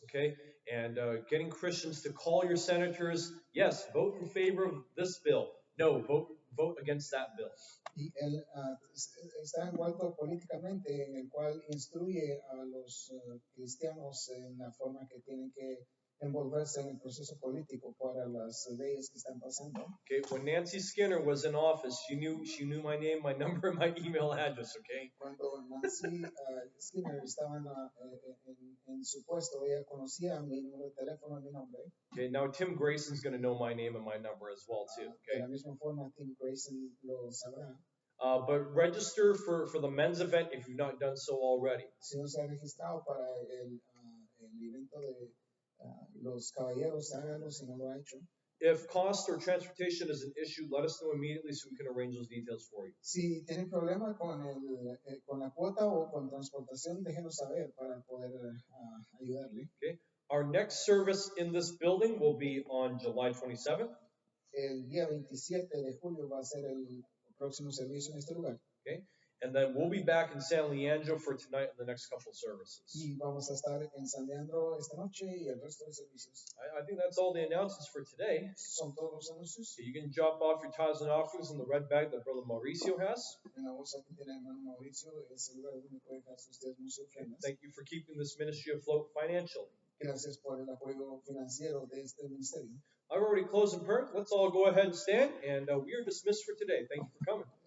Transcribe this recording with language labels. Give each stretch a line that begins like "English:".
English: Okay, and getting Christians to call your senators, yes, vote in favor of this bill. No, vote against that bill.
Spanish: Y él está envuelto políticamente, en el cual instruye a los cristianos en la forma que tienen que envolverse en el proceso político para las leyes que están pasando.
English: Okay, when Nancy Skinner was in office, she knew my name, my number, and my email address. Okay.
Spanish: Cuando Nancy Skinner estaba en su puesto, ella conocía mi número de teléfono y mi nombre.
English: Okay, now Tim Grayson's going to know my name and my number as well too. Okay.
Spanish: De la misma forma, Tim Grayson lo sabrá.
English: But register for the men's event if you've not done so already.
Spanish: Si no se ha registrado para el evento de los caballeros, hágalo si no lo ha hecho.
English: If cost or transportation is an issue, let us know immediately so we can arrange those details for you.
Spanish: Si tienen problema con la cuota o con transportación, déjenos saber para poder ayudarle.
English: Okay. Our next service in this building will be on July 27th.
Spanish: El día 27 de julio va a ser el próximo servicio en este lugar.
English: Okay. And then we'll be back in San Leandro for tonight and the next couple services.
Spanish: Y vamos a estar en San Leandro esta noche y el resto de servicios.
English: I think that's all the announcements for today.
Spanish: Son todos los anuncios.
English: So you can drop off your tithes and offerings in the red bag that Brother Mauricio has.
Spanish: En la bolsa que tiene el hermano Mauricio es el lugar donde puede dejar sus diezmos y ofrendas.
English: Thank you for keeping this ministry afloat financially.
Spanish: Gracias por el apoyo financiero de este ministerio.
English: I've already closed in prayer. Let's all go ahead and stand, and we are dismissed for today. Thank you for coming.